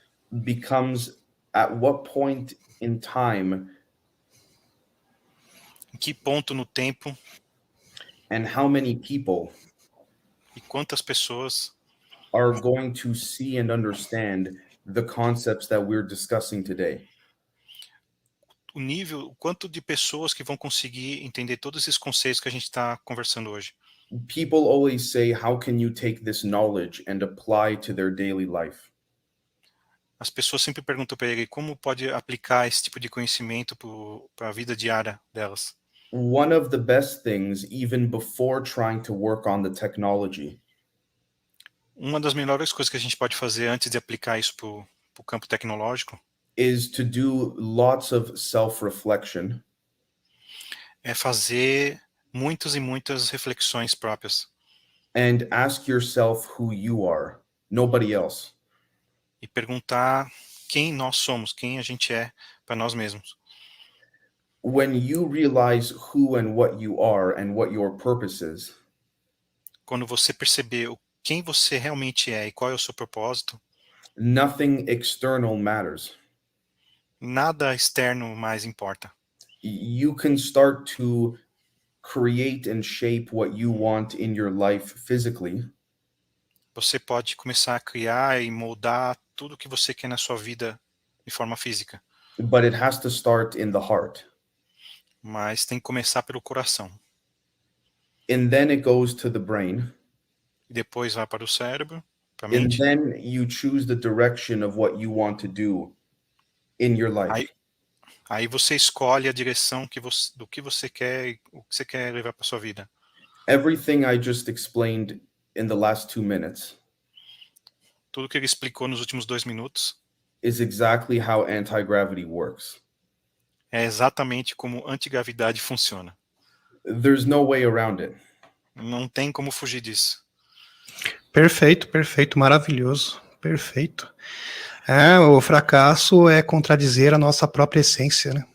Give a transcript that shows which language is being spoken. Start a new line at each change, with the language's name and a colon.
English: becomes, at what point in time
Portuguese: em que ponto no tempo
English: and how many people
Portuguese: e quantas pessoas
English: are going to see and understand the concepts that we're discussing today.
Portuguese: o quanto de pessoas que vão conseguir entender todos esses conceitos que a gente está conversando hoje.
English: People always say, how can you take this knowledge and apply to their daily life?
Portuguese: As pessoas sempre perguntam para ele como pode aplicar esse tipo de conhecimento para a vida diária delas.
English: One of the best things, even before trying to work on the technology,
Portuguese: Uma das melhores coisas que a gente pode fazer antes de aplicar isso para o campo tecnológico
English: is to do lots of self-reflection
Portuguese: é fazer muitas e muitas reflexões próprias
English: and ask yourself who you are, nobody else.
Portuguese: e perguntar quem nós somos, quem a gente é para nós mesmos.
English: When you realize who and what you are and what your purpose is,
Portuguese: Quando você perceber quem você realmente é e qual é o seu propósito,
English: nothing external matters.
Portuguese: nada externo mais importa.
English: You can start to create and shape what you want in your life physically,
Portuguese: Você pode começar a criar e moldar tudo que você quer na sua vida de forma física,
English: but it has to start in the heart.
Portuguese: mas tem que começar pelo coração.
English: and then it goes to the brain.
Portuguese: E depois vai para o cérebro, para a
English: And
Portuguese: mente.
English: then you choose the direction of what you want to do in your life.
Portuguese: Aí você escolhe a direção do que você quer, o que você quer levar para sua vida.
English: Everything I just explained in the last 2 minutes
Portuguese: Tudo que ele explicou nos últimos 2 minutos
English: is exactly how anti-gravity works.
Portuguese: é exatamente como antigravidade funciona.
English: There's no way around it.
Portuguese: Não tem como fugir disso. Perfeito, perfeito, maravilhoso, perfeito. O fracasso é contradizer a nossa própria essência, né?